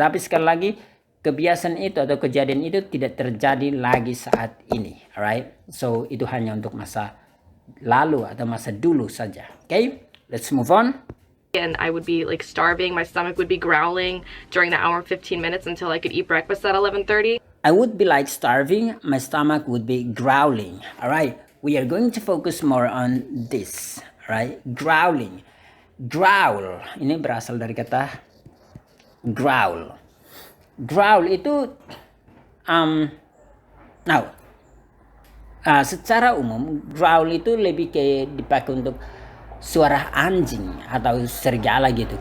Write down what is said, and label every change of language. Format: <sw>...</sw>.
<id>Tetapi sekali lagi, kebiasaan itu atau kejadian itu tidak terjadi lagi saat ini. Alright? So, itu hanya untuk masa lalu atau masa dulu saja.</id> <en>Okay? Let's move on. And I would be like starving. My stomach would be growling during the hour and 15 minutes until I could eat breakfast at 11:30. I would be like starving. My stomach would be growling. Alright? We are going to focus more on this. Alright? Growling. Growl.</en> <id>Ini berasal dari kata growl. Growl itu secara umum growl itu lebih kayak dipakai untuk suara anjing atau serigala gitu.</id>